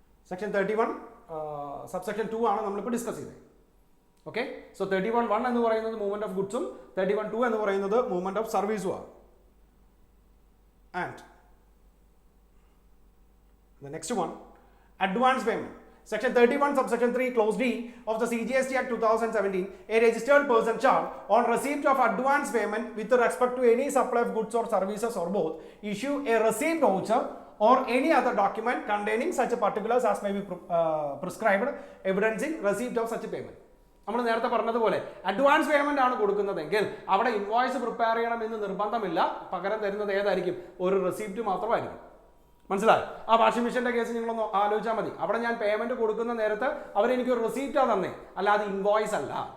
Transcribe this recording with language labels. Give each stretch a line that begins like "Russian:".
Malayalam: Section 31 subsection 2 ആണ് നമ്മളിപ്പോൾ discuss ചെയ്തത്. ഓക്കെ, സോ 31(1) എന്ന് പറയുന്നത് മൂവ്മെന്റ് ഓഫ് ഗുഡ്സും 31(2) എന്ന് പറയുന്നത് മൂവ്മെന്റ് ഓഫ് സർവീസും ആണ്.
English: And the next one, advance payment. Section 31 subsection 3 clause D of the CGST Act 2017, a registered person shall on receipt of advance payment with respect to any supply of goods or services or both issue a receipt voucher or any other document containing such particulars as may be prescribed evidencing receipt of such payment.
Malayalam: നമ്മൾ നേരത്തെ പറഞ്ഞതുപോലെ advance payment ആണ് കൊടുക്കുന്നതെങ്കിൽ അവിടെ invoice prepare ചെയ്യണം എന്ന് നിർബന്ധമില്ല. പകരം തരുന്നത് ഏതായിരിക്കും? ഒരു റെസിപ്റ്റ് മാത്രമായിരിക്കും. മനസ്സിലായി? ആ വാഷിംഗ് മെഷീന്റെ കേസ് നിങ്ങളൊന്ന് ആലോചിച്ചാൽ മതി. അവിടെ ഞാൻ പേയ്മെന്റ് കൊടുക്കുന്ന നേരത്ത് അവരെനിക്ക് ഒരു റെസിപ്റ്റാണ് തന്നേ, അല്ലാതെ ഇൻവോയ്സ് അല്ല.